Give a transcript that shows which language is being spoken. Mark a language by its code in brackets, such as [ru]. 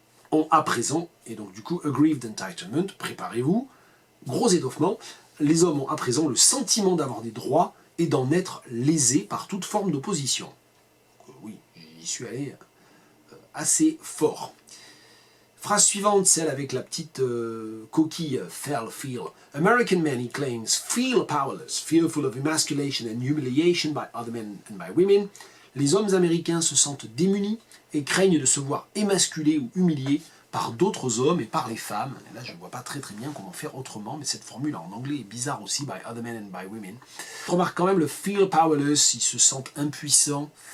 [fr] ont à présent, et donc du coup, [en] aggrieved entitlement, [fr] préparez-vous, gros étoffement, les hommes ont à présent le sentiment d'avoir des droits et d'en être lésés par toute forme d'opposition. Oui, j'y suis allé assez fort. Phrase suivante, celle avec la petite coquille feel. [en] American men, he claims, feel powerless, fearful of emasculation and humiliation by other men and by women. [fr] Les hommes américains se sentent démunis et craignent de se voir émasculés ou humiliés par d'autres hommes et par les femmes. Et là, je ne vois pas très bien comment faire autrement, mais cette formule en anglais est bizarre aussi, [en] by other men and by women. [fr] Je remarque quand même le [en] feel powerless, [fr] ils se sentent impuissants.